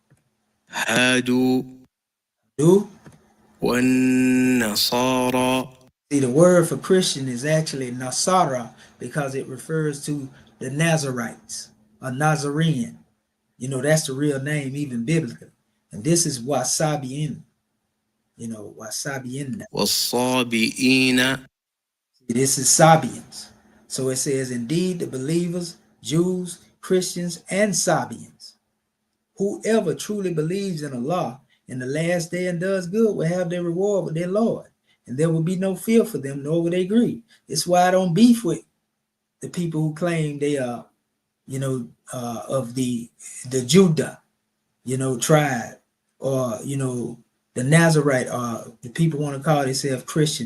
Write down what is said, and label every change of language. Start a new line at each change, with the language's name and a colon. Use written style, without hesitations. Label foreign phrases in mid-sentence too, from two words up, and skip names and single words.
English: Hadu Nasara. See, the word for Christian is actually Nasara because it refers to the Nazarites, a Nazarene. That's the real name, even biblically. And this is Sabi'un. Sabi'un. Sabi'ina. This is Sabians. So it says, indeed, the believers, Jews, Christians, and Sabians, whoever truly believes in Allah in the last day and does good will have their reward with their Lord. And there will be no fear for them, nor will they grieve. It's why I don't beef with the people who claim they are, of the Judah, tribe, or, the Nazarite, or the people want to call themselves Christian.